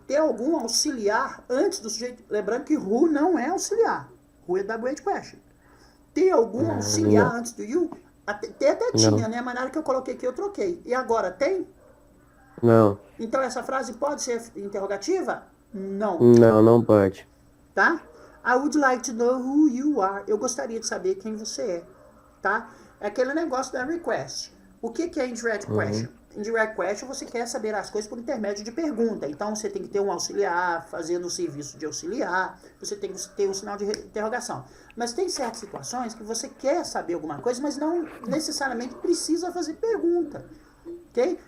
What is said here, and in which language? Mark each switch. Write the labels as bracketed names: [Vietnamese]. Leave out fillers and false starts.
[Portuguese] Tem algum auxiliar antes do sujeito? Lembrando que who não é auxiliar. Who é WH question. Tem algum auxiliar antes do you? Até tinha, né? Mas na hora que eu coloquei aqui, eu troquei. E agora, tem? Não. Então, essa frase pode ser interrogativa? Não. Não, não pode. Tá? [English] I would like to know who you are. [Portuguese] Eu gostaria de saber quem você é. Tá? É aquele negócio da request. O que é indirect question? Indirect question, você quer saber as coisas por intermédio de pergunta. Então, você tem que ter um auxiliar, fazendo o serviço de auxiliar. Você tem que ter um sinal de interrogação. Mas tem certas situações que você quer saber alguma coisa, mas não necessariamente precisa fazer pergunta. Ok?